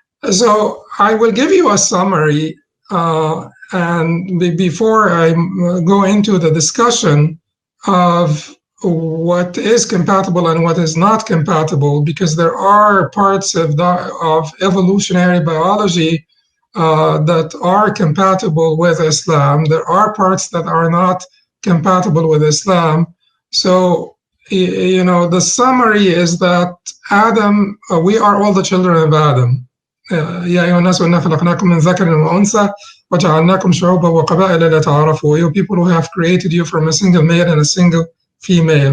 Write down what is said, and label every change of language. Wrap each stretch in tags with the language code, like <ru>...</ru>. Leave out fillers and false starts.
<en>So I will give you a summary, and before I go into the discussion of what is compatible and what is not compatible, because there are parts of evolutionary biology that are compatible with Islam. There are parts that are not compatible with Islam. So, the summary is that Adam, we are all the children of Adam.</en> <ar>يا أيها الناس إنا خلقناكم من ذكر وأنثى وجعلناكم شعوبا وقبائل لتعارفوا.</ar> <en>You people who have created you from a single male and a single female.</en>